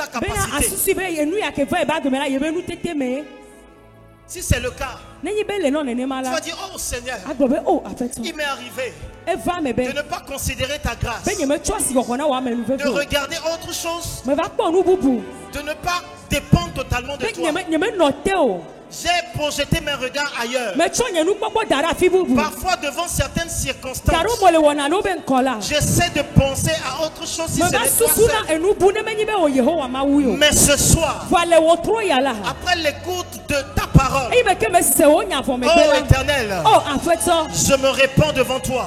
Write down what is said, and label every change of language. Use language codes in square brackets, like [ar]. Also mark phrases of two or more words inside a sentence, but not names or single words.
[ee] bena [fr] capacité. [ee] asusu be enu ya ke va ebe agbe me la ye be nu tete me [fr] Si c'est le cas, [ee] nenyi be le nɔ nenema [fr] tu [ee] la [fr] vas dire, oh Seigneur, [ee] agblɔ be o aƒetɔ [fr] il m'est arrivé [ee] eva me be [fr] de ne pas considérer ta grâce, [ee] be nye metsɔ asixɔxɔ na wò amenu [fr] de [ee] veve o [fr] regarder autre chose, [ee] me va kpɔ nu bubu [fr] de ne pas dépendre totalement de [ee] be [fr] toi. [ee] nye me nɔ te o [fr] J'ai projeter mes regards ailleurs. Parfois devant certaines circonstances, j'essaie de penser à autre chose si ce n'est toi seul. Mais ce soir, après l'écoute de ta parole, oh Éternel, je me répands devant toi.